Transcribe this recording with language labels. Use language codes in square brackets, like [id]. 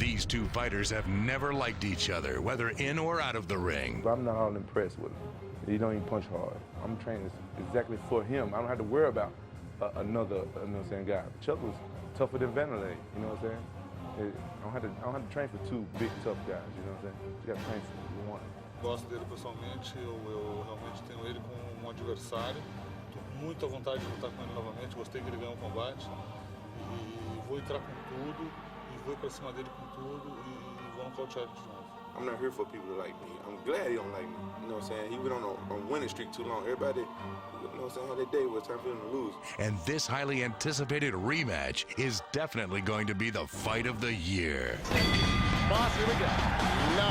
[en] These two fighters have never liked each other, whether in or out of the ring. I'm not all impressed with him. He don't even punch hard. I'm training exactly for him. I don't have to worry about another, you know what I'm saying, guy. Chuck was tougher than Wanderlei, you know what I'm saying? I don't have to train for two big, tough guys, you know what I'm saying? You got to train for one. [pt] Gosto dele pessoalmente, eu realmente tenho ele como um adversário. Estou com muita vontade de lutar com ele novamente, gostei que ele ganhou o combate. E vou entrar com tudo, e vou ir pra cima dele com tudo, e vou nocautear ele de novo. [en] I'm not here for people to like me. I'm glad he don't like me. You know what I'm saying? He went on a winning streak too long. Everybody, you know what I'm saying, how their day was, time for him to lose. And this highly anticipated rematch is definitely going to be the fight of the year. Boss, here we go. No.